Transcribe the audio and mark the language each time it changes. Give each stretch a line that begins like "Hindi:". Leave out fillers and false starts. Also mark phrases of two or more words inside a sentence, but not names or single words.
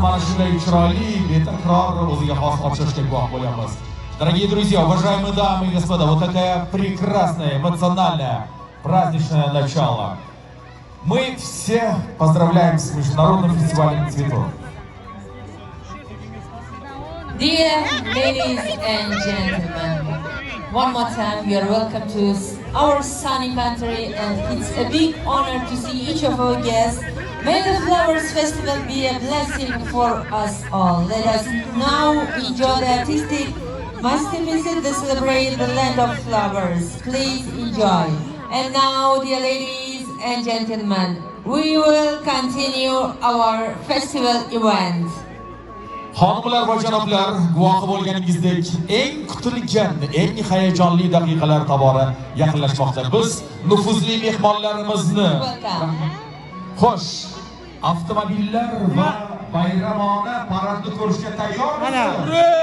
Uzbek: shunday chiroyli, betakror o'ziga xos ochilishga guvoh bo'lamiz.
Russian: Дорогие друзья, уважаемые дамы и господа, вот такая прекрасная, эмоциональная, праздничное начало. Мы все поздравляем с Международным фестивалем цветов.
English: Dear ladies and gentlemen, one more time you are welcome to our sunny country, and it's a big honor to see each of our guests. May the Flowers Festival be a blessing for us all. Let us now enjoy the artistic masterpieces to celebrate the land of flowers. Please enjoy. And now, dear ladies and gentlemen, we will continue our festival event.
Uzbek: Xonimlar va janoblar, guvohi bo'lganingizdek, eng kutilgan, eng hayajonli daqiqalar tobora yaqinlashmoqda. Biz nufuzli mehmonlarimizni xo'sh, avtomobillar va bayramona paradni ko'rishga tayyormisiz?